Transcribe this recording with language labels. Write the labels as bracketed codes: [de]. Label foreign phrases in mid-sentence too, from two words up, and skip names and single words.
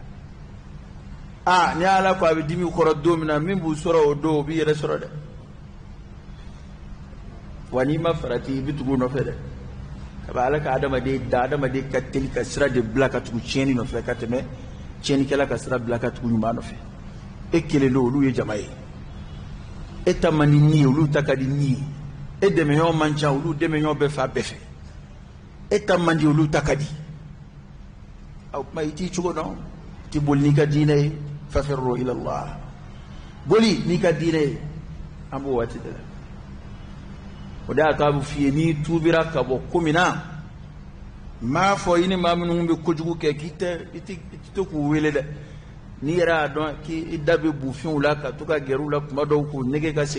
[bm] ni Ala ko a bɛ dimi kɔrɔ don min na min b'u sɔrɔ o don o b'i yɛrɛ sɔrɔ dɛ wa n'i ma farati i bɛ tugu o nɔfɛ dɛ ka Ala ka adamaden da adamaden ka teli ka sira de bila ka tugu tiɲɛni nɔfɛ ka tɛmɛ tiɲɛnikɛla ka sira bila ka tugu ɲuman nɔfɛ e kelen don olu ye jama ye e ta man di ni ye olu ta ka di ni ye e dɛmɛɲɔgɔn man ca olu dɛmɛɲɔgɔn bɛ fa bɛɛ fɛ e ta man di olu ta ka di o tuma i t'i cogo dɔn ti boli n'i ka diinɛ ye [ar] ففروا إلى الله [bm] boli n'i ka diinɛ ye an b'o waati de la o de y'a to a bɛ f'i ye n'i tuubira ka bɔ ko min na m'a fɔ i ni maa minnu bɛ kojugu kɛ k'i tɛ k'u wele dɛ n'i yɛrɛ y'a dɔn k'i da bɛ bufinw la ka to ka gɛrɛ u la tuma dɔw k'u nege ka